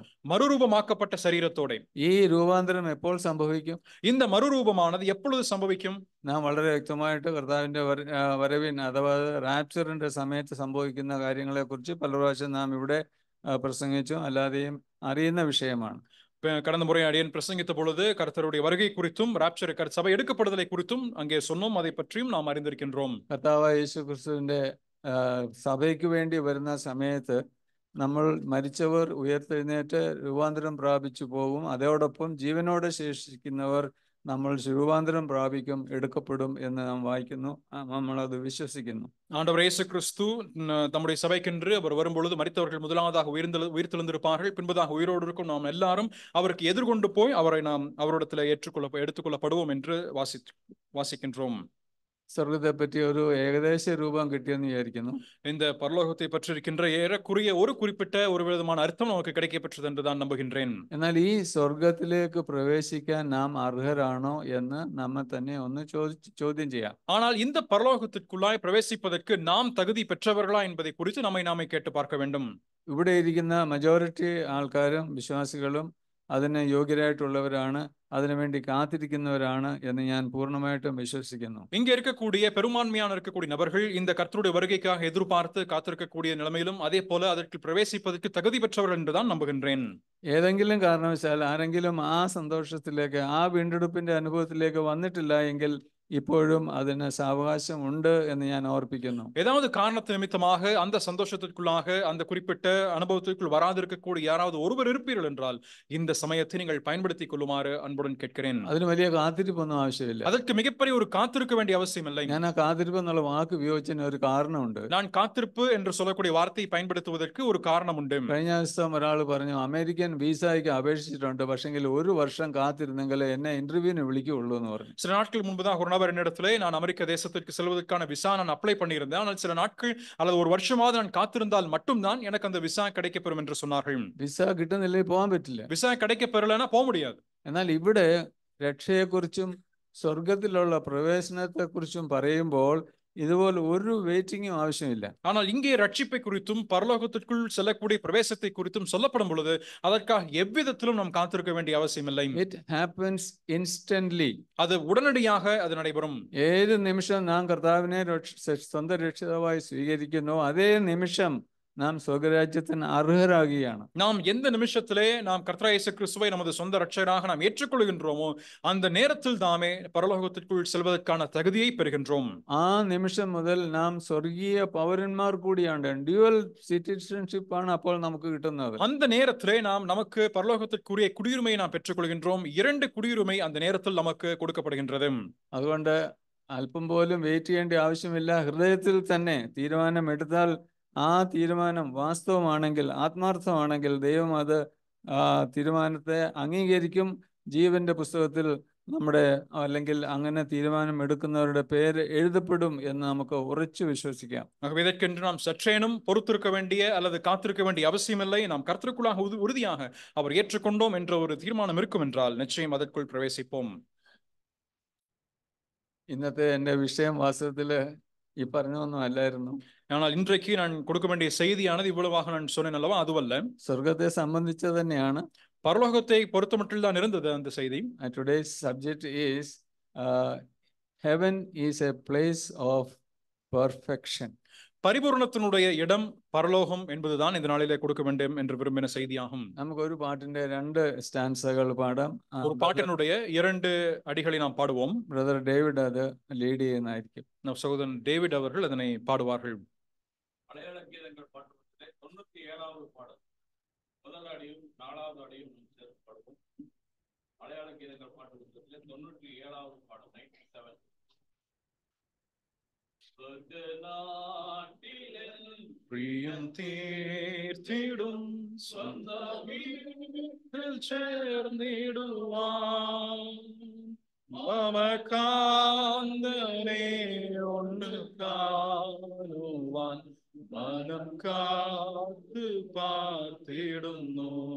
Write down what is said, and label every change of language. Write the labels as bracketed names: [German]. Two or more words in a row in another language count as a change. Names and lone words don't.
[Tamil] மறுரூபமாக்கப்பட்ட சரீரத்தோட. [Malayalam] ഈ രൂപാന്തരം എപ്പോൾ സംഭവിക്കും? [Tamil] இந்த மறுரூபமானது எப்பொழுது சம்பவிக்கும்? [Malayalam] നാം വളരെ വ്യക്തമായിട്ട് കർത്താവിന്റെ വരവിൻ അഥവാ റാപ്ചറിന്റെ സമയത്ത് സംഭവിക്കുന്ന കാര്യങ്ങളെ കുറിച്ച് പല പ്രാവശ്യം നാം ഇവിടെ പ്രസംഗിച്ചു, അല്ലാതെയും അറിയുന്ന വിഷയമാണ്. [Tamil] கடந்த முறை அடியன் பிரசங்கித்த பொழுது கர்த்தருடைய வருகை குறித்தும் ராப்சர் சபை எடுக்கப்படுதலை குறித்தும் அங்கே சொன்னோம். அதை பற்றியும் நாம் அறிந்திருக்கின்றோம். [Malayalam] കർത്താവായ യേശു ക്രിസ്തുവിന്റെ സഭയ്ക്ക് വേണ്ടി വരുന്ന സമയത്ത് നമ്മൾ മരിച്ചവർ ഉയർത്തെഴുന്നേറ്റ് രൂപാന്തരം പ്രാപിച്ചു പോകും. അതോടൊപ്പം ജീവനോടെ ശേഷിക്കുന്നവർ നമ്മൾ രൂപാന്തരം പ്രാപിക്കും, എടുക്കപ്പെടും എന്ന് നാം വായിക്കുന്നു, നമ്മളത് விசுவசிക്കുന്നു. [Tamil] ஆண்டவர் இயேசு கிறிஸ்து தம்முடைய சபைக்கென்று அவர் வரும்பொழுது மரித்தவர்கள் முதலாவதாக உயிர்த்தெழுந்திருப்பார்கள், பின்பதாக உயிரோடு இருக்கும் நாம் எல்லாரும் அவருக்கு எதிர்கொண்டு போய் அவரை நாம் அவரிடத்தில் எடுத்துக்கொள்ளப்படுவோம் என்று வாசிக்கின்றோம். [Malayalam] സ്വർഗത്തെ പറ്റി ഒരു ഏകദേശ രൂപം കിട്ടിയെന്ന് വിചാരിക്കുന്നു. [Tamil] இந்த பரலோகத்தை பற்றி இருக்கின்ற ஏறக்குறைய ஒரு குறிப்பிட்ட ஒரு விதமான அர்த்தம் நமக்கு கிடைக்கப்பெற்றது என்று தான் நம்புகின்றேன். [Malayalam] എന്നാൽ ഈ സ്വർഗത്തിലേക്ക് പ്രവേശിക്കാൻ നാം അർഹരാണോ എന്ന് നമ്മെ തന്നെ ഒന്ന് ചോദ്യം ചെയ്യാം. [Tamil] ஆனால் இந்த பரலோகத்திற்குள்ளாய் பிரவேசிப்பதற்கு நாம் தகுதி பெற்றவர்களா என்பதை குறித்து நம்மை நாமே கேட்டு பார்க்க வேண்டும். [Malayalam] ഇവിടെ ഇരിക്കുന്ന മജോറിറ്റി ആൾക്കാരും വിശ്വാസികളും അതിന് യോഗ്യരായിട്ടുള്ളവരാണ്, അതിനുവേണ്ടി കാത്തിരിക്കുന്നവരാണ് എന്ന് ഞാൻ പൂർണ്ണമായിട്ടും വിശ്വസിക്കുന്നു. [Tamil] இங்க இருக்கக்கூடிய நபர்கள் இந்த கர்த்தருடைய வருகைக்காக எதிர்பார்த்து காத்திருக்கக்கூடிய நிலைமையிலும் அதே போல அதற்கு பிரவேசிப்பதற்கு தகுதி பெற்றவர்கள் என்றுதான் நம்புகின்றேன். [Malayalam] ഏതെങ്കിലും കാരണവശാൽ ആരെങ്കിലും ആ സന്തോഷത്തിലേക്ക്, ആ വീണ്ടെടുപ്പിന്റെ അനുഭവത്തിലേക്ക് വന്നിട്ടില്ല എങ്കിൽ ഇപ്പോഴും അതിന് സാവകാശം ഉണ്ട് എന്ന് ഞാൻ ഓർപ്പിക്കുന്നു. [Tamil] ஏதாவது காரணத்து நிமித்தமாக அந்த சந்தோஷத்திற்குள்ளாக அந்த குறிப்பிட்ட அனுபவத்திற்குள் வராதிருக்கக்கூடிய யாராவது ஒருவர் இருப்பீர்கள் என்றால் இந்த சமயத்தை நீங்கள் பயன்படுத்திக் கொள்ளுமாறு அன்புடன் கேட்கிறேன். [Malayalam] അതിന് വലിയ കാത്തിരിപ്പൊന്നും ആവശ്യമില്ല. [Tamil] அதற்கு மிகப்பெரிய ஒரு காத்திருக்க வேண்டிய அவசியம் இல்லை. [Malayalam] ഞാൻ ആ കാത്തിരിപ്പ് എന്നുള്ള വാക്ക് ഉപയോഗിച്ചതിന് ഒരു കാരണമുണ്ട്. [Tamil] நான் காத்திருப்பு என்று சொல்லக்கூடிய வார்த்தையை பயன்படுத்துவதற்கு ஒரு காரணம் உண்டு. [Malayalam] കഴിഞ്ഞ ദിവസം ഒരാൾ പറഞ്ഞു, അമേരിക്കൻ വിസയ്ക്ക് അപേക്ഷിച്ചിട്ടുണ്ട്, പക്ഷെങ്കിൽ ഒരു വർഷം കാത്തിരുന്നെങ്കിൽ എന്നെ ഇന്റർവ്യൂവിന് വിളിക്കുകയുള്ളൂ എന്ന് പറഞ്ഞു. [Tamil] சில நாட்கள் முன்பதாக ஒரு நபர் என்னிடத்திலே, நான் அமெரிக்க தேசத்திற்கு செல்வதற்கான விசா நான் அப்ளை பண்ணியிருந்தேன், ஆனால் சில நாட்கள் அல்லது ஒரு வருஷமாவது நான் காத்திருந்தால் மட்டும்தான் எனக்கு அந்த விசா கிடைக்கப்பெறும் என்று சொன்னார்கள். [Malayalam] വിസ കിട്ടുന്നില്ലെങ്കിൽ പോകാൻ പറ്റില്ല. [Tamil] விசா கிடைக்கப்பெறலைன்னா போக முடியாது. [Malayalam] എന്നാൽ ഇവിടെ രക്ഷയെക്കുറിച്ചും സ്വർഗത്തിലുള്ള പ്രവേശനത്തെക്കുറിച്ചും പറയുമ്പോൾ ഇതുപോലെ ഒരു വെയിറ്റിംഗും ആവശ്യമില്ല. [Tamil] ஆனால் இங்கே ரட்சிப்பை குறித்தும் பரலோகத்திற்குள் செல்லக்கூடிய பிரவேசத்தை குறித்தும் சொல்லப்படும் பொழுது அதற்காக எவ்விதத்திலும் நாம் காத்திருக்க வேண்டிய அவசியம் இல்லை. [English] It happens instantly. [Tamil] அது உடனடியாக அது நடைபெறும். [Malayalam] ഏത് നിമിഷം നാം കർത്താവിനെ സ്വന്തം രക്ഷിതാവായി സ്വീകരിക്കുന്നു, അതേ നിമിഷം നാം സ്വർഗരാജ്യത്തിന് അർഹരാകുകയാണ്. [Tamil] நாம் எந்த நிமிஷத்திலே நாம் கர்த்தராகிய இயேசு கிறிஸ்துவை நமது சொந்த இரட்சகராக நாம் ஏற்றுக்கொள்கின்றோமோ அந்த நேரத்தில் தாமே பரலோகத்திற்குள் செல்வதற்கான தகுதியை பெறுகின்றோம். [Malayalam] ആ നിമിഷം മുതൽ നാം സ്വർഗീയ പൗരന്മാർ കൂടിയാണ്. [English] dual citizenship [Malayalam] ആണ് അപ്പോൾ നമുക്ക് കിട്ടുന്നത്. [Tamil] அந்த நேரத்திலே நாம் நமக்கு பரலோகத்திற்குரிய குடியுரிமையை நாம் பெற்றுக்கொள்கின்றோம். 2 குடியுரிமை அந்த நேரத்தில் நமக்கு கொடுக்கப்படுகின்றது. [Malayalam] അതുകൊണ്ട് അല്പം പോലും വെയിറ്റ് ചെയ്യേണ്ട ആവശ്യമില്ല. ഹൃദയത്തിൽ തന്നെ തീരുമാനമെടുത്താൽ ആ തീരുമാനം വാസ്തവമാണെങ്കിൽ, ആത്മാർത്ഥമാണെങ്കിൽ ദൈവം അത് തീരുമാനത്തെ അംഗീകരിക്കും. ജീവന്റെ പുസ്തകത്തിൽ നമ്മുടെ അല്ലെങ്കിൽ അങ്ങനെ തീരുമാനം എടുക്കുന്നവരുടെ പേര് എഴുതപ്പെടും എന്ന് നമുക്ക് ഉറച്ചു വിശ്വസിക്കാം. [Tamil] ஆகவே இதற்கென்று நாம் சற்றேனும் பொறுத்திருக்க வேண்டிய அல்லது காத்திருக்க வேண்டிய அவசியமில்லை. நாம் கர்த்தருக்குள்ளாக உறுதியாக அவர் ஏற்றுக்கொண்டோம் என்ற ஒரு தீர்மானம் இருக்கும் என்றால் நிச்சயம் அதற்குள் பிரவேசிப்போம். [Malayalam] ഇന്നത്തെ എൻ്റെ വിഷയം വാസ്തവത്തിൽ ഈ പറഞ്ഞൊന്നും അല്ലായിരുന്നു. [Tamil] ஆனால் இன்றைக்கு நான் கொடுக்க வேண்டிய செய்தியானது இவ்வளவாக நான் சொன்னேன் அல்லவா, அதுவல்ல. [Malayalam] സ്വർഗത്തെ സംബന്ധിച്ച് തന്നെയാണ്. [Tamil] பரலோகத்தை பொறுத்தமட்டில் தான் இருந்தது அந்த செய்தி. [English] Today's subject is heaven is a place of perfection. [Tamil] பரிபூரணத்தினுடைய இடம் பரலோகம் என்பதுதான் இந்த நாளிலே கொடுக்க வேண்டும் என்று விரும்பின செய்தியாகும். [Malayalam] നമുക്ക് ഒരു പാട്ടിന്റെ 2 സ്റ്റാൻസകൾ പാടാം. [Tamil] ஒரு பாட்டினுடைய 2 அடிகளை நாம் பாடுவோம். [Malayalam] ബ്രദർ ഡേവിഡ് അത് ലീഡ് ചെയ്യുന്നതായിരിക്കും. [Tamil] நம் சகோதரன் டேவிட் அவர்கள் அதனை பாடுவார்கள். மலையாள கீதங்கள் பாட்டுவதிலே 97வது பாடல் முதல் அடியும் 4வது அடியும் சேர்த்து பாடுவோம். மலையாள கீதங்கள் பாட்டுவதிலே 97வது பாடல் 97. [Malayalam] പ്രിയം തീർത്തിടും സ്വന്ത വീട്ടിൽ ചേർന്നിടുവാൻ മമകാന്തനെ ഒന്ന് കാണുവാൻ മനം കാത്ത് പാർത്തിടുന്നു.